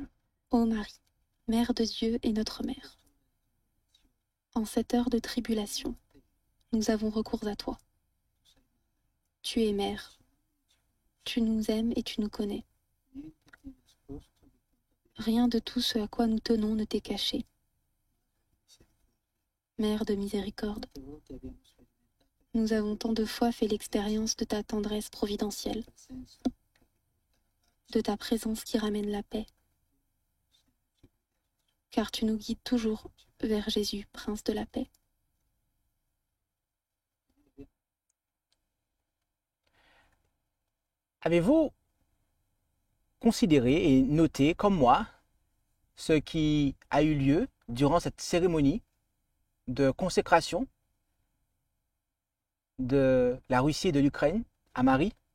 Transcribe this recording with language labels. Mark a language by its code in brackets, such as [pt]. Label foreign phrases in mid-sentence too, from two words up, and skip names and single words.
[fr] Ô Marie, Mère de Dieu et notre Mère, en cette heure de tribulation, nous avons recours à toi. Tu es Mère, tu nous aimes et tu nous connais. [it] niente ti è nascosto di fronte [fr] Rien de tout ce à quoi nous tenons ne t'est caché. Mère de miséricorde, [it] a volte abbiamo sperimentato [fr] nous avons tant de fois fait l'expérience de ta tendresse providentielle, [it] il senso [fr] de ta présence qui ramène la paix, car tu nous guides toujours vers Jésus, Prince de la paix. Avez-vous considéré et noté, comme moi, ce qui a eu lieu durant cette cérémonie de consécration de la Russie et de l'Ukraine à Marie?